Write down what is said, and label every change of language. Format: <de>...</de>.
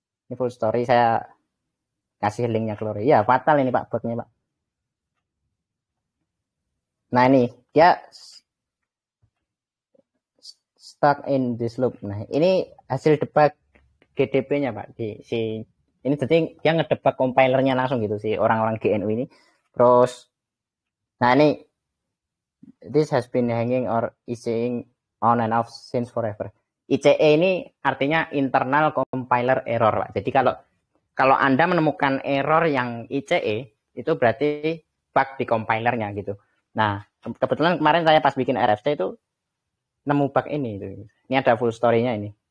<id>Ini full story, saya kasih linknya ke Lore. Ya, fatal ini, Pak, bugnya, Pak. Nah, ini dia</id> <en>stuck in this loop.</en> <id>Nah, ini hasil debug GDP-nya, Pak. Ini jadi dia ngedebug compilernya langsung gitu sih orang-orang GNU ini. Terus, nah ini</id> <en>this has been hanging or ICE on and off since forever.</en> <id>ICE ini artinya internal compiler error, Pak. Jadi kalau Anda menemukan error yang ICE itu berarti bug di compilernya gitu. Nah, kebetulan kemarin saya pas bikin RFC itu nemu bug ini. Ini ada full story-nya ini.</id>